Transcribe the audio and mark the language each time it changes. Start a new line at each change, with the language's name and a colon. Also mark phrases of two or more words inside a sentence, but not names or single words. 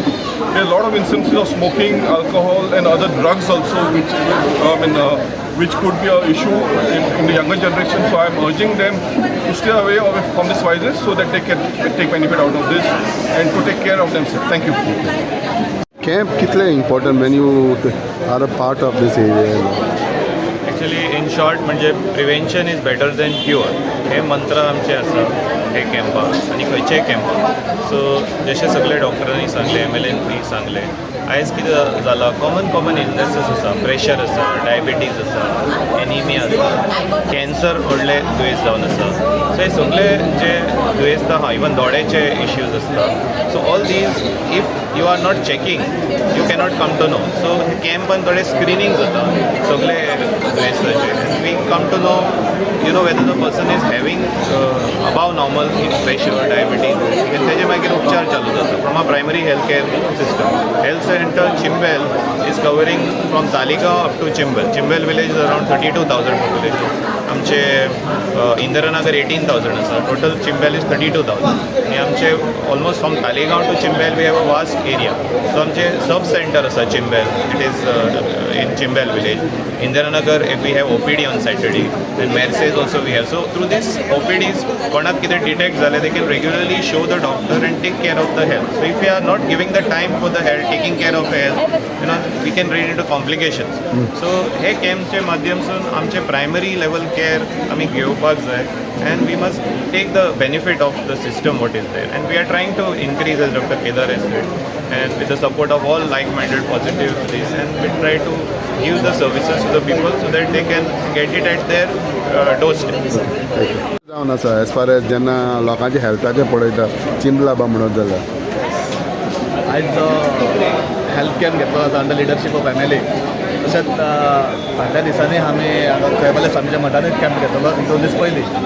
English: There are a lot of instances of smoking, alcohol, and other drugs also, which could be an issue in the younger generation. So I'm urging them to stay away from this virus so that they can take benefit out of this and to take care of themselves. Thank you. Camp कितले important when you are a part of this area? actually in short
Konkani: म्हणजे
English: prevention is better than cure
Konkani: हे मंत्र आमचे आसा हे कॅम्पाक आनी खंयचेय कॅम्पाक. सो जशें सगळे डॉक्टरांनी सांगले, MLAंनी सांगले, आयज कितें जालां,
English: common illnesses
Konkani: आसा, प्रेशर आसा, डायबिटीज आसा, एनिमिया आसा, कॅन्सर व्हडले दुयेंस जावन आसा. सो हे सगळे जे दुयेंस आहा, इवन दोळ्याचे इश्यूज आसता.
English: so all these if you are not checking you cannot come to know.
Konkani: सो कॅम्पान थोडे स्क्रिनींग जाता सगळे दुयेंसाचे.
English: we come to know whether the person is having above normal pressure, diabetes, and
Konkani: तेजे मागीर उपचार चालू जाता
English: from a primary health care system. Health Centre Chimbel is covering from Taligao up to Chimbel. Chimbel village is around 32,000 population.
Konkani: आमचे इंदिरानगर 18,000 आसा.
English: total Chimbel is 32,000.
Konkani: आनी आमचे
English: almost from Taligao to Chimbel we have a vast area.
Konkani: सो आमचे
English: sub centre
Konkani: आसा चिंबेल.
English: It is in Chimbel village. Indiranagar we have OPD on Saturday and Mercedes also we have. So through this OPDs,
Konkani: कोणाक कितें डिटेक्ट जालें,
English: they can regularly show the doctor and take care of the health. So if we are not giving the time for the health, taking care of health, we can run into complications.
Konkani: So हे कॅम्पचे माध्यमातून आमचे
English: primary level care
Konkani: आमी घेवपाक जाय,
English: and we must take the benefit of the system what is there, and we are trying to increase, as Dr. Kedar has said, and with the support of all like-minded positive this, and we try to give the services to the people so that they can get it at their doorstep.
Konkani: जावन आसा
English: as far as
Konkani: जेन्ना लोकांचे हेल्थाचे पळयता चिंबला बा म्हणत जाल्यार आयज जो
English: health camp
Konkani: घेतलो जाता
English: under leadership of MLA.
Konkani: तशेंच फाटल्या दिसांनी आमी हांगा खंयबले स्वामीच्या मठांत कॅम्प घेतलो 2 दीस पयलीं.